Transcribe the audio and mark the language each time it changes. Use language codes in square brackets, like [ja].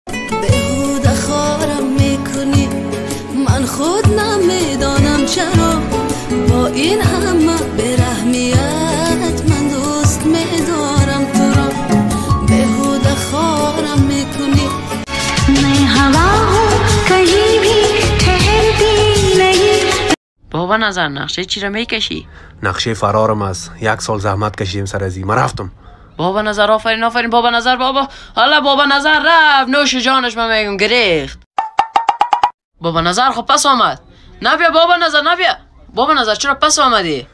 [fa] بهوده خارم میکنی من خود نمیدانم چرا با این همه برحمیت من دوست میدارم تو را. بهوده خارم میکنی [hi] मैं हवा हूँ कहीं भी ठहरती नहीं. [fa] بابا نظر نقشه چی را میکشی؟ نقشه فرارم است. 1 سال زحمت کشیدیم سر ازی. من رفتم. بابا نظر آفرین آفرین بابا نظر بابا. حالا بابا نظر رفت نوش جانش من میگم گریخت. بابا نظر خب پس آمد. نبیا بابا نظر نبیا. بابا نظر چرا پس آمدی؟